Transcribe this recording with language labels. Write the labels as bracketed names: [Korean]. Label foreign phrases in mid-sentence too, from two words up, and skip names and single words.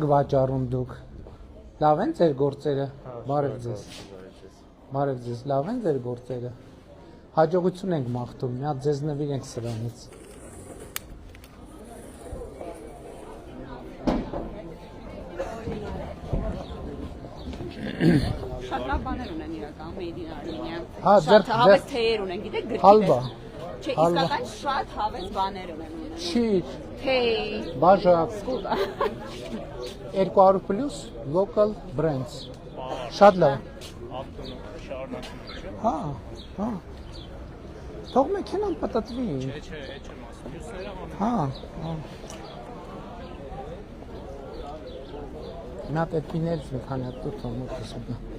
[Armenian] վաճառում դուք։ Լավ են ձեր գործերը։ Բարև ձեզ։ Բարև ձեզ, լավ են ձեր գործերը։ Հաջողություն ենք մաղթում, մի հատ ձեզ նվիրենք սրանից։ Շատ լավ բաներ ունեն իրական [English] Made in Armenia։ [Armenian] Հա, Շատ հավես թեյեր ունեն, գիտեք գրքի։ Հալվա։ Չէ, իսկական շատ հավես բաներ ունեն։ Չի, Թեյ, բաժակ, սկուտա։ [English] 200 plus local brands։ [Armenian] Շատ լավ։ Հա, հա։ Թող մեքենան պատտվի։ Հա, հա։ Նա տեպիներից մի քանի հատ դու մոտս մտնա։